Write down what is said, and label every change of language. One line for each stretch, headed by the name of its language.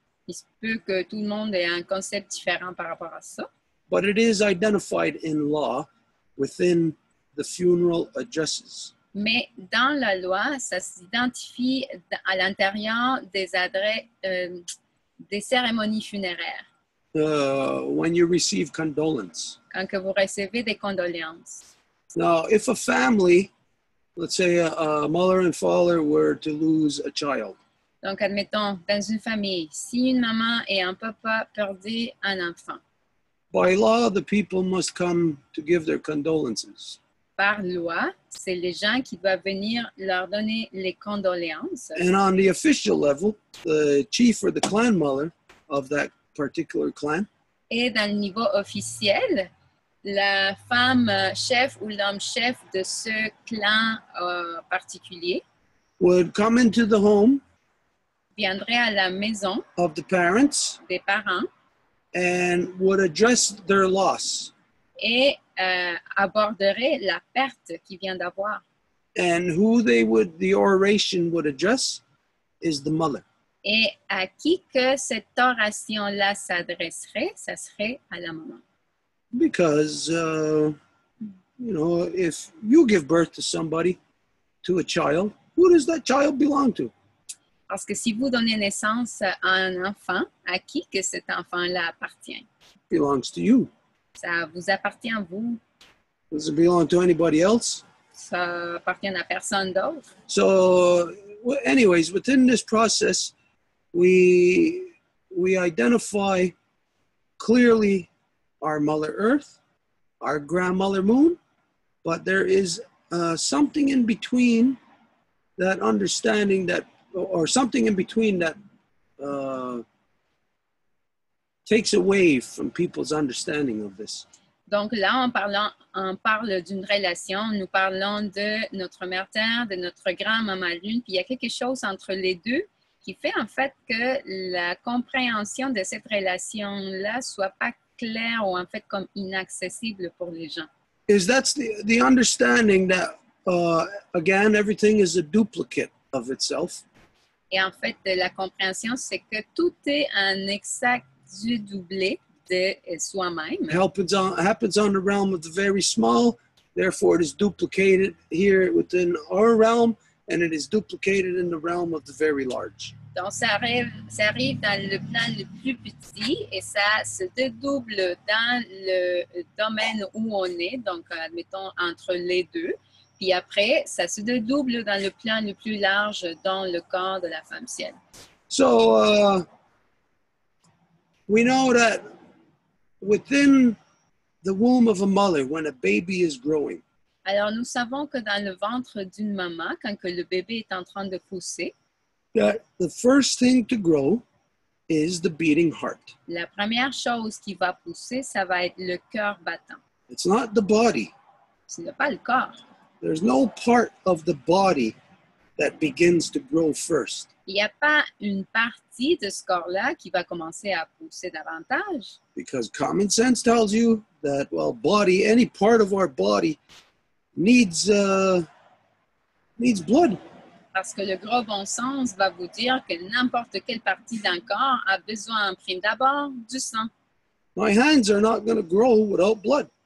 French: Il se peut que tout le monde ait un concept différent par rapport à ça.
English: but it is identified in law within the funeral addresses.
French: Mais dans la loi, ça s'identifie à l'intérieur des adresses, des cérémonies funéraires.
English: When you receive condolence.
French: Quand que vous recevez des condoléances.
English: Now, if a family, let's say a mother and father were to lose a child,
French: Donc, admettons, dans une famille, si une maman et un papa perdaient un enfant,
English: by law, the people must come to give their condolences.
French: par loi, c'est les gens qui doivent venir leur donner les condoléances.
English: And on the official level, the chief or the clan mother of that particular clan
French: Et dans le niveau officiel, la femme chef ou l'homme chef de ce clan particulier
English: would come into the home
French: viendrait à la maison
English: of the parents
French: des parents
English: and would address their loss.
French: et aborderait la perte qu'il vient d'avoir.
English: And who the oration would address is the mother.
French: Et à qui que cette oration-là s'adresserait, ça serait à la maman.
English: Because, if you give birth to somebody, to a child, who does that child belong to?
French: Parce que si vous donnez naissance à un enfant, à qui que cet enfant-là appartient?
English: It belongs to you.
French: Ça vous appartient à vous.
English: Does it belong to anybody else?
French: Ça appartient à personne d'autre.
English: So, anyways, within this process, we identify clearly our Mother Earth, our grandmother Moon, but there is something in between that understanding that, or something in between that takes away from people's understanding of this.
French: Donc là, on parle d'une relation, nous parlons de notre mère Terre, de notre grand-maman Lune, puis il y a quelque chose entre les deux qui fait en fait que la compréhension de cette relation-là soit pas claire ou en fait comme inaccessible pour les gens.
English: Is that's the understanding that, again, everything is a duplicate of itself.
French: Et en fait, la compréhension, c'est que tout est un exact doublé de soi-même.
English: Happens on the realm of the very small, therefore it is duplicated here within our realm, and it is duplicated in the realm of the very large.
French: Donc, ça arrive dans le plan le plus petit et ça se dédouble dans le domaine où on est, donc admettons entre les deux. Puis après, ça se dédouble dans le plan le plus large dans le corps de la femme ciel.
English: So we know that within the womb of a mother, when a baby is growing,
French: Alors, nous savons que dans le ventre d'une maman, quand que le bébé est en train de pousser,
English: that the first thing to grow is the beating heart.
French: la première chose qui va pousser, ça va être le cœur battant.
English: It's not the body.
French: Ce n'est pas le corps.
English: There's no part of the body that begins to grow first.
French: Il n'y a pas une partie de ce corps-là qui va commencer à pousser davantage.
English: Because common sense tells you that, well, any part of our body needs blood.
French: Parce que le gros bon sens va vous dire que n'importe quelle partie d'un corps a besoin en prime d'abord du sang.
English: My hands are not going to grow without blood.